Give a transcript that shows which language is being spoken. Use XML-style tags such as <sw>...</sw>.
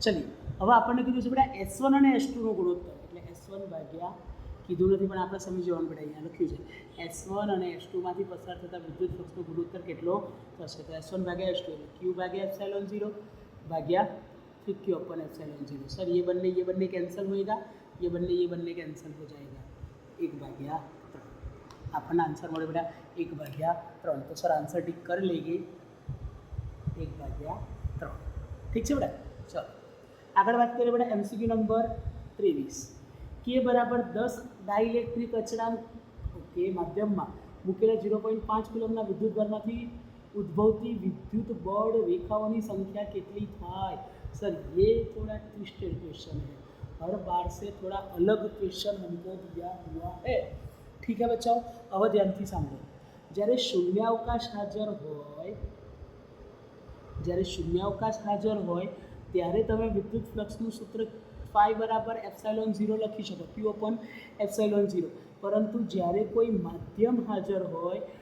<gu>ચલીએ હવે આપણને કીધું છે બેટા S1 અને S2નો ગુણોત્તર, એટલે S1 ભાગ્યા, કીધું નથી પણ આપણે સમજી જવાનું બેટા, અહીંયા લખ્યું છે S1 અને S2માંથી પસાર થતા વિદ્યુત ફ્લક્સનો ગુણોત્તર કેટલો થશે? તો S1 ભાગ્યા S2 એટલે q/ε0 ભાગ્યા 3q/ε0।</gu> <hi>सर ये बनने कैंसिल होएगा, ये बनने कैंसिल हो जाएगा, 1/3 अपना आंसर</hi> <gu>મળે બેટા</gu> <hi>1/3। तो सर आंसर टिक कर लेंगे 1/3, ठीक है बेटा?</hi> <gu>चलो આગળ વાત કરીએ બેટા એમસીક્યુ નંબર 23, કે બરાબર 10 ડાઇલેક્ટ્રિક અચળાંક, ઓકે, માધ્યમમાં મૂકેલા 0.5 કુલમના વિદ્યુતભારમાંથી ઉદ્ભવતી વિદ્યુત બળ રેખાઓની સંખ્યા કેટલી થાય?</gu> <hi>सर ये थोड़ा ट्विस्टेड क्वेश्चन है, हर बार से थोड़ा अलग क्वेश्चन हमको दिया हुआ है, ठीक है बच्चों? अब ध्यान</hi> <gu>થી સાંભળો। જ્યારે શૂન્યાવકાશ હાજર હોય ત્યારે તમે વિદ્યુત ફ્લક્સનું સૂત્ર ફાઈ બરાબર ε0 લખી શકો, q/ε0। પરંતુ જ્યારે કોઈ માધ્યમ હાજર હોય</gu>